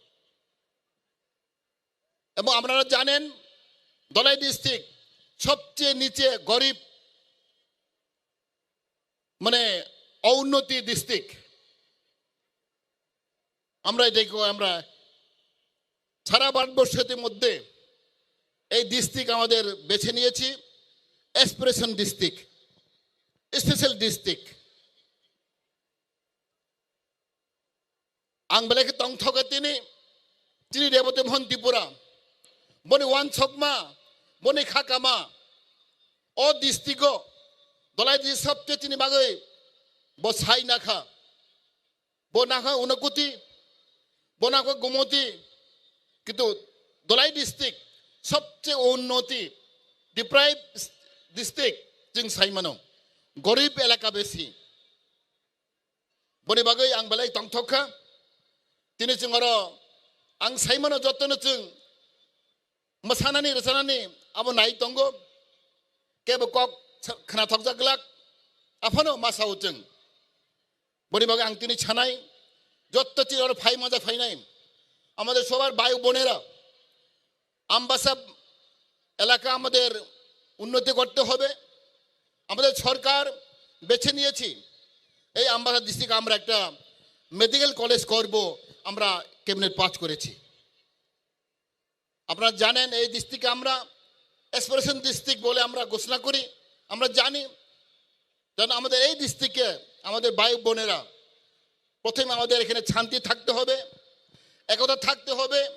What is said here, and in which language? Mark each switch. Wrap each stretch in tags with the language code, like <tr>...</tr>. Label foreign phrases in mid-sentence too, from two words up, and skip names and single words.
<bn>এবং আপনারা জানেন দলাই ডিস্ট্রিক্ট সবচেয়ে নিচে গরিব মানে অউন্নতি ডিস্ট্রিক্ট। আমরা এটাকে আমরা সারা ভারতবর্ষের মধ্যে এই ডিস্ট্রিক্ট আমাদের বেছে নিয়েছি</bn> <en>aspiration district, special district.</en> <trp>आं बेलेगे तंथके तिनी रेवती मोहन त्रिपुरा बने वान सकमा बने खाकामा ओ डिस्ट्रिक्ट दलाई दि सबचे तिनी बागै बसाई नाखा बनाखा उनकुति बनाखा गोमती किंतु दलाई डिस्ट्रिक्ट सबचे उन्नति</trp> <en>deprived district</en> <trp>जों साइमानो गरीब एलाका बेसि boni bagai ang balai tong thokha tini chung aro ang saimano jottono chung masanani rasanani abo nai tongo kebo kok khana thokjak glak aphano masau chung boni bagai ang tini chanai jotto chi aro phai maja phai nai</trp> <bn>আমাদের সবার ভাই বোনেরা আমবাসা এলাকা আমাদের উন্নতি করতে হবে আমাদের সরকার বেছে নিয়েছি এই আমবাসা ডিস্ট্রিক্টে আমরা একটা</bn> <en>medical college</en> <bn>করব আমরা</bn> <en>cabinet pass</en> <bn>করেছি আপনারা জানেন এই ডিস্ট্রিক্টে আমরা</bn> <en>expression district</en> <bn>বলে আমরা ঘোষণা করি আমরা জানি যেন আমাদের এই ডিস্ট্রিক্টে আমাদের ভাই বোনেরা প্রথমে আমাদের এখানে শান্তি থাকতে হবে একতা থাকতে হবে</bn>